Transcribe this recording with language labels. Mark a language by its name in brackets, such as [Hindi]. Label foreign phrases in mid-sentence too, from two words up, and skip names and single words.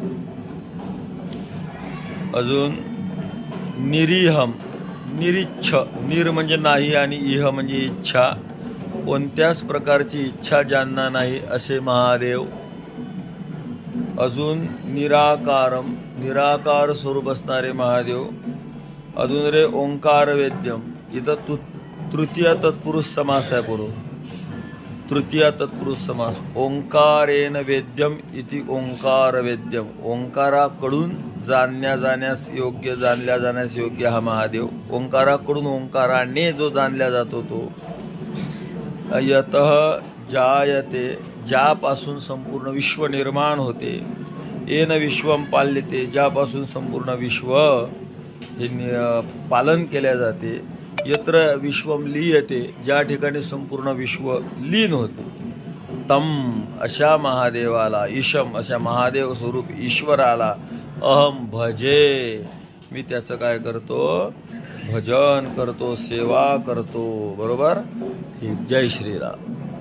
[Marathi] अजून [Sanskrit] निरीहम निरिच्छ, [Marathi] निर म्हणजे नाही आणि इह म्हणजे इच्छा, कोणत्याच प्रकारची इच्छा ज्यांना नाही असे महादेव, अजून निराकारम निराकार स्वरूप असणारे महादेव, अजून रे [Sanskrit] ओंकार वेद्यम. [Marathi] इथं तृतीय तत्पुरुष समास आहे. पुढे तृतीय तत्पुरुष समास. [Sanskrit] ओंकारेण वेद्यम इति ओंकार वेद्यम. [Marathi] ओंकाराकडून जाणल्या जाण्यास योग्य हा महादेव. ओंकाराकडून ओंकाराने जो जाणला जातो तो. [Sanskrit] यतः जायते, [Marathi] ज्यापासून संपूर्ण विश्व निर्माण होते. [Sanskrit] येन विश्वम पाल्यते, [Marathi] ज्यापासून संपूर्ण विश्व हे पालन केल्या जाते. [Sanskrit] यत्र विश्वम लीयते, [Marathi] ज्या ठिकाणी संपूर्ण विश्व लीन होते. तम अशा महादेवाला, ईशम अशा महादेव स्वरूप ईश्वराला [Sanskrit] अहम भजे, [Marathi] मी त्याचं काय करतो, भजन करतो, सेवा करतो. बरोबर. जय श्रीराम.